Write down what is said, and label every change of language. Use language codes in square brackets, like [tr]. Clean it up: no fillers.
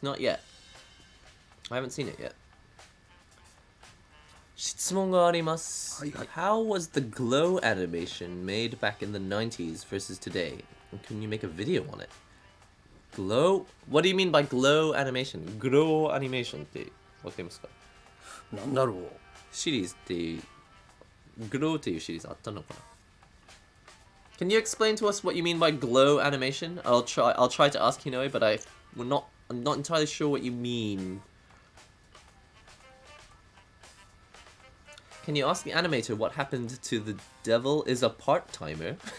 [en] Not yet. I haven't seen it yet. [ja] 質問があります。 [en] How was the glow animation made back in the 90s versus today? Can you make a video on it? Glow? What do you mean by glow animation? [ja] Glow animation ってわかりますか？なんだろう。シリーズってglow っていうシリーズあったのかな？ [en] Can you explain to us what you mean by glow animation? I'll try to ask Hinoe, but I'm not entirely sure what you mean. Can you ask the animator what happened to the devil is a part-timer?